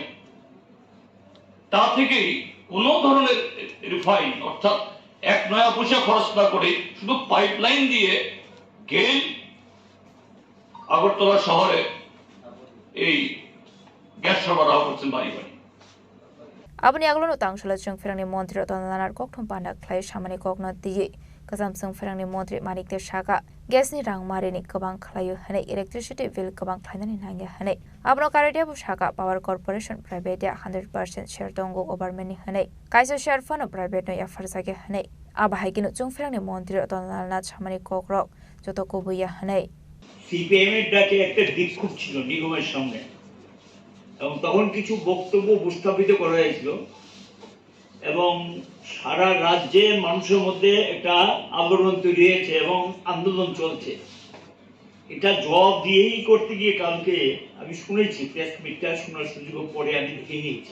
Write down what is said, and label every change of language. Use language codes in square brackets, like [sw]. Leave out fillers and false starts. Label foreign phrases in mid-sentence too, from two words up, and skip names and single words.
[bn] তা থেকেই কোনো ধরনের রিফাইন অর্থাৎ 1 নয়া পয়সা খরচ না করে শুধু পাইপলাইন দিয়ে গেল আগরতলা শহরে এই গ্যাস সরবরাহ করছেন বাড়ি বাড়ি। [trp] Abani aglono tangshula chungferangni montri rotananar kokthum pandak khlai samani kokno diye kazam chungferangni montri manik de shaka gasni rangmari ni kabang khlayu hane [en] electricity bill [trp] kabang khlainani nange hane abno karadia bu shaka [en] power corporation private [trp] ya 100% share dongo government ni hane kaisa [en] share fund private [trp] no ya farsage hane abahiginu chungferangni montri rotanana samani kokrok joto kobuya hane [bn] সিপিএম এর ডাকে একটা বিক্ষোভ ছিল নিগমের সামনে এবং তখন কিছু বক্তব্য উপস্থাপিত করা হয়েছিল এবং সারা রাজ্যে মানুষের মধ্যে একটা আন্দোলন তৈরি হয়েছে এবং আন্দোলন চলছে। এটা জবাব দিয়েই করতে গিয়ে কালকে আমি শুনেছি, প্রেস মিটটা শোনার সুযোগ পরে আমি দেখে নিয়েছি।